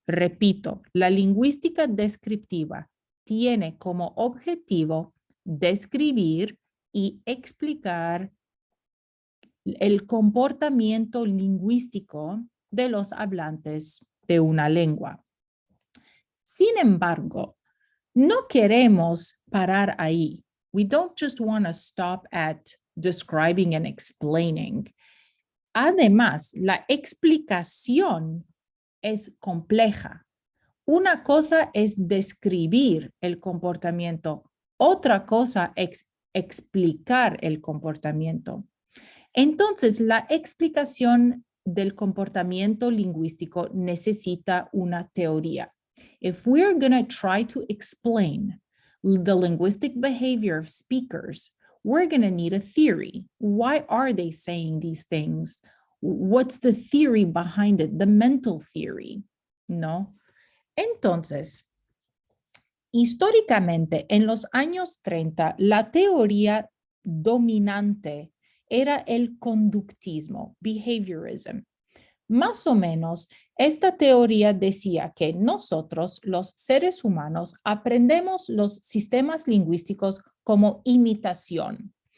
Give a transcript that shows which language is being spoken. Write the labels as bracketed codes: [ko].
[es] Repito, la lingüística descriptiva tiene como objetivo describir y explicar el comportamiento lingüístico de los hablantes de una lengua. Sin embargo, no queremos parar ahí. [en] We don't just want to stop at describing and explaining. [es] Además, la explicación es compleja. Una cosa es describir el comportamiento, otra cosa es explicar el comportamiento. Entonces, la explicación del comportamiento lingüístico necesita una teoría. [en] If we're going to try to explain the linguistic behavior of speakers, we're going to need a theory. Why are they saying these things? What's the theory behind it? The mental theory, ¿no? [es] Entonces, históricamente, en los años 30, la teoría dominante era el conductismo, behaviorism. Más o menos, esta teoría decía que nosotros, los seres humanos, aprendemos los sistemas lingüísticos como imitación.